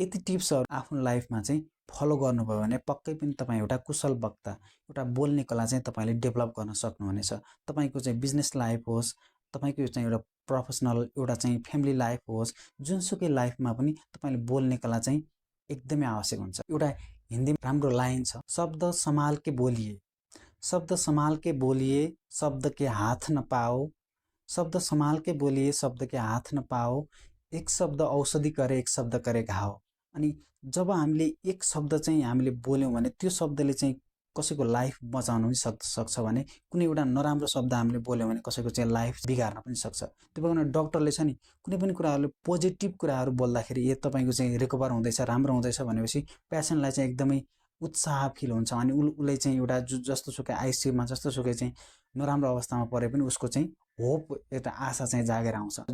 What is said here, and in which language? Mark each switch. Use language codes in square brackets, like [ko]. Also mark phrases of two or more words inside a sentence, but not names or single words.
[ne] यति टिप्सहरू आफ्नो लाइफमा चाहिँ फलो गर्नुभयो भने पक्कै पनि तपाईँ एउटा कुशल वक्ता, एउटा बोल्ने कला चाहिँ तपाईँले डेभलप गर्न सक्नुहुनेछ। तपाईँको चाहिँ [en] business life [ne] होस्, तपाईँको चाहिँ एउटा प्रोफेसनल, एउटा चाहिँ [en] family life [ne] होस्, जुनसुकै लाइफमा पनि तपाईँले बोल्ने कला चाहिँ एकदमै आवश्यक हुन्छ। एउटा हिन्दीमा राम्रो लाइन छ, [hi] शब्द संभाल के बोलिए, शब्द संभाल के बोलिए, शब्द के हाथ न पाओ, शब्द संभाल के बोलिए, शब्द के हाथ न पाओ, एक शब्द औषधि करे, एक शब्द करे घाव। [ne] अनि जब हामीले एक शब्द चाहिँ हामीले बोल्यौँ भने त्यो शब्दले चाहिँ कसैको लाइफ बचाउन पनि सक्छ भने कुनै एउटा नराम्रो शब्द हामीले बोल्यौँ भने कसैको चाहिँ लाइफ बिगार्न पनि सक्छ। त्यो भएर डक्टरले छ नि कुनै पनि कुराहरूले पोजिटिभ कुराहरू बोल्दाखेरि यो तपाईँको चाहिँ रिकभर हुँदैछ, राम्रो हुँदैछ भनेपछि पेसेन्टलाई चाहिँ एकदमै उत्साह फिल हुन्छ अनि उसले चाहिँ एउटा जस्तोसुकै आइसियुमा जस्तोसुकै चाहिँ नराम्रो अवस्थामा परे पनि उसको चाहिँ होप एउटा आशा चाहिँ जागेर आउँछ।